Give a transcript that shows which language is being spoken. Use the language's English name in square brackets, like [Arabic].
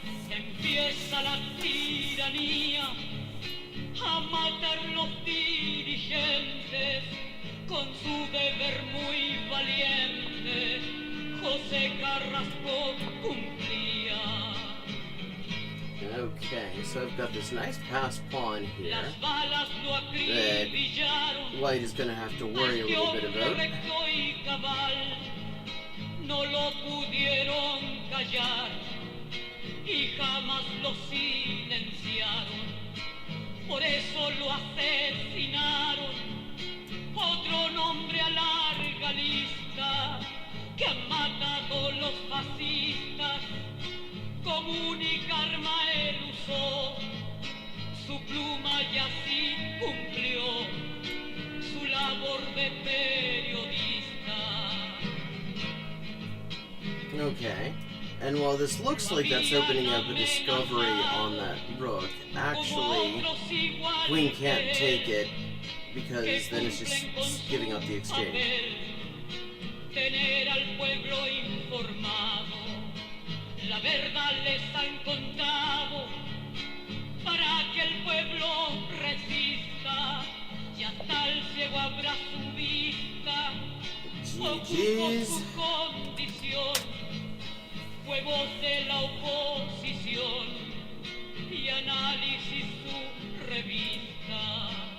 [Spanish] Empieza la tiranía a matar los dirigentes. Con su deber muy valiente, José Carrasco cumplía. [English] Okay, so I've got this nice pass pawn here [Spanish] Las balas lo [English] that [Spanish] acribillaron. [English] White is going to have to worry a little bit about. [Spanish] Recto y cabal, no lo pudieron callar y jamás lo silenciaron. Por eso lo asesinaron. Otro nombre a larga lista que han matado los fascistas. Como única arma él usó su pluma y así cumplió su labor de periodista. [English] Okay, and while this looks like that's opening up a discovery on that rook, actually, Queen can't take it, because then it's just giving up the exchange. [Spanish] Tener al pueblo informado, la verdad les han contado, para para que el pueblo resista y hasta el ciego abra su vista. Ocultó su condición, fue voz de la oposición y análisis su revista.